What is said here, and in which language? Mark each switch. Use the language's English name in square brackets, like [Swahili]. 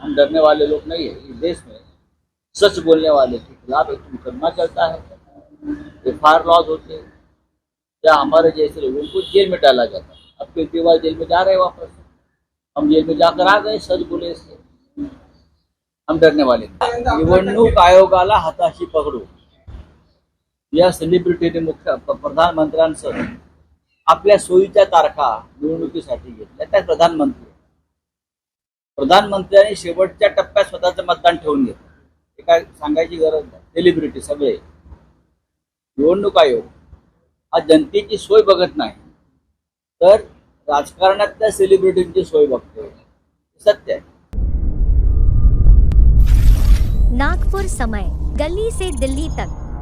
[Hindi] हम डरने वाले लोग नहीं है। इस देश में सच बोलने वाले के खिलाफ एक मुकदमा चलता है, FIR लॉज होते हैं, या हमारे जैसे लोगों को जेल में डाला जाता है। अब केजरीवाल जेल में जा रहे हैं वापस, हम जेल में जाकर आ गए सच बोले से, हम डरने वाले नहीं। [Marathi] निवडणूक आयोगाला हाताशी पकडू, या सेलिब्रिटीने मुख्य प्रधानमंत्र्यांसह आपल्या सोयीच्या तारखा निवडणुकीसाठी घेतल्या। त्या प्रधानमंत्र्यांनी शेवटच्या टप्प्यात स्वतःचं मतदान ठेवून घेतलं, हे काय सांगायची गरज नाही। सेलिब्रिटी सगळे, निवडणूक आयोग हा जनतेची सोय बघत नाही, तर राजकारणातल्या सेलिब्रिटींची सोय बघतोय, सत्य आहे। [Hindi] नागपुर समय, गली से दिल्ली तक।